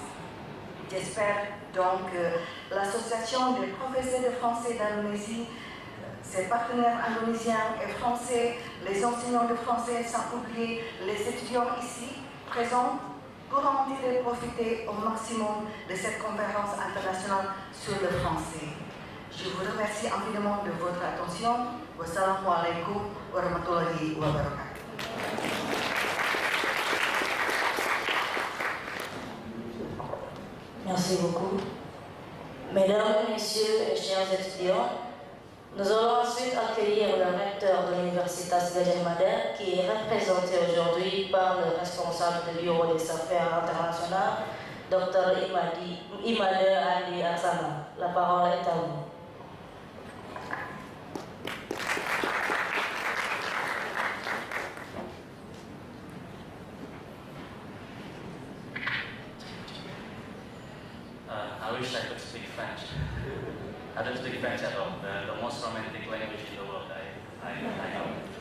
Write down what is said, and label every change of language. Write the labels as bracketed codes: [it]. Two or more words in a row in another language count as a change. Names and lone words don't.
[fr] J'espère donc que l'association des professeurs de français d'Indonésie, ses partenaires indonésiens et français, les enseignants de français, sans oublier les étudiants ici présents, pourront profiter au maximum de cette conférence internationale sur le français. Je vous remercie infiniment de votre attention. [ar] والسلام عليكم ورحمة الله وبركاته. [fr] Merci beaucoup. Mesdames, Messieurs et chers étudiants, nous allons ensuite accueillir le recteur de l'Universitas Gadjah Mada qui est représenté aujourd'hui par le responsable du bureau des affaires internationales, Dr. Imade Andi Aksana. La parole est à vous. [en] I wish I could speak French. I don't speak French at all. The most romantic language in the world, I know.